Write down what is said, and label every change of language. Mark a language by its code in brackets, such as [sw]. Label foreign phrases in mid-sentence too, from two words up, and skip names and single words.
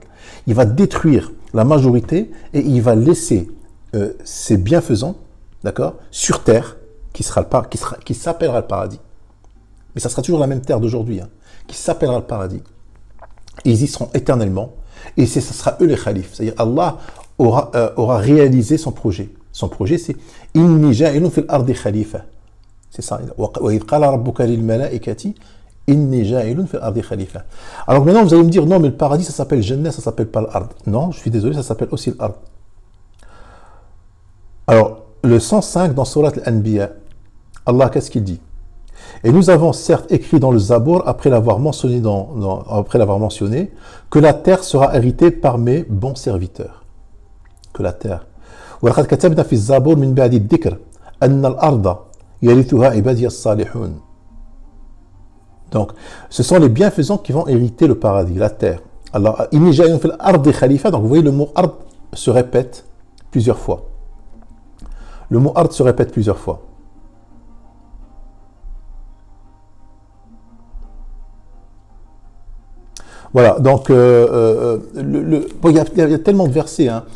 [fr] Il va détruire la majorité et il va laisser ses bienfaisants, d'accord, sur terre, qui s'appellera le paradis. Mais ça sera toujours la même terre d'aujourd'hui, hein, qui s'appellera le paradis. Et ils y seront éternellement. Et ça sera eux les khalifes. C'est-à-dire Allah aura réalisé son projet. Son projet, c'est « [ar] إني جاعل في الأرض خليفة ». [fr] C'est ça. « [ar] وإذ قال ربك للملائكة إني جاعل في الأرض خليفة ». [fr] Alors maintenant, vous allez me dire « Non, mais le paradis, ça s'appelle Jannah, ça s'appelle pas l'ard ». Non, je suis désolé, ça s'appelle aussi l'ard. Alors, le 105 dans Surat Al-Anbiya, Allah, qu'est-ce qu'il dit? Et nous avons certes écrit dans le Zabour, après l'avoir mentionné, que la terre sera héritée par mes bons serviteurs. Que la terre. [ar] وَلَقَدْ كَتَبْنَا فِي الزَّبُورِ مِنْ بَعْدِ الذِّكْرِ أَنَّ الْأَرْضَ يَرِثُهَا عِبَادِيَ الصَّالِحُونَ. [fr] Donc, ce sont les bienfaisants qui vont hériter le paradis, la terre. Alors, [ar] إِنِّي جَاعِلٌ فِي الْأَرْضِ خَلِيفَةً. [fr] Donc, vous voyez, le mot ard se répète plusieurs fois. Le mot ard se répète plusieurs fois. Voilà, donc bon, y a tellement de versets, hein.